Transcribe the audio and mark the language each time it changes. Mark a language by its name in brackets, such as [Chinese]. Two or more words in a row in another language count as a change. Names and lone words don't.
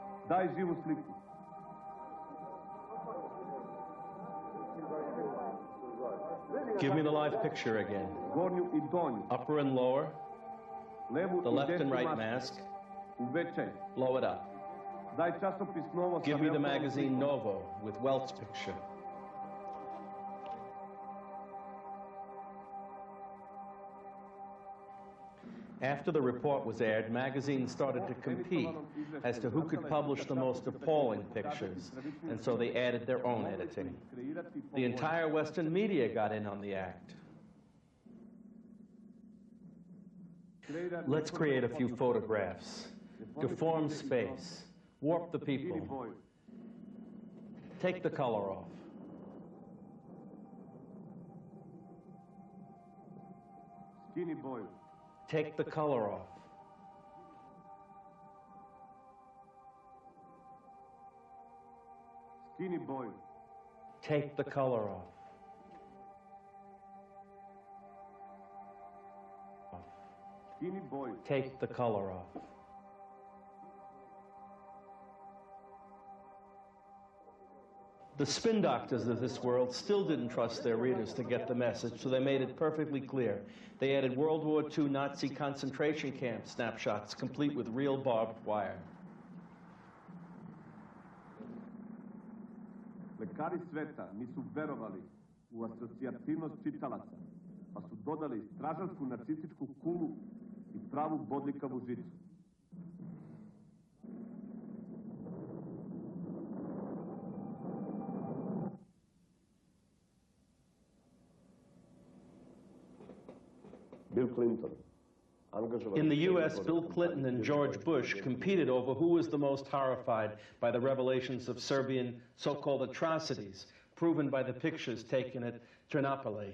[Serbian] Daj živu sliku. [English] Give me the live picture again. [Serbian] Gornju i donju. [English] Upper and lower. [Serbian] Levu [English] The [Serbian] i [English] left [Serbian] desnu [English] and right [Serbian] masku. [English] mask. [Serbian] Uvećaj. [English] Blow it up. [Serbian] Daj časopis Novo sa [English] Give me the [Serbian] Velkom [English] magazine [Serbian] slikom. [English] Novo with Welt's picture. After the report was aired, magazines started to compete as to who could publish the most appalling pictures, and so they added their own editing. The entire Western media got in on the act. Let's create a few photographs, deform space, warp the people, take the color off. [Serbian] Skini boju. [English] Take the color off. [Serbian] Skini boju. [English] Take the color off. [Serbian] Skini boju. [English] Take the color off. The spin doctors of this world still didn't trust their readers to get the message, so they made it perfectly clear. They added World War II Nazi concentration camp snapshots, complete with real barbed wire. [Serbian] Lekari sveta nisu verovali u asocijativnost čitalaca, pa su dodali stražarsku nacističku kulu i pravu bodljikavu žicu. [English] Bill Clinton. In the U.S., Bill Clinton and George Bush competed over who was the most horrified by the revelations of Serbian so-called atrocities, proven by the pictures taken at Ternopily.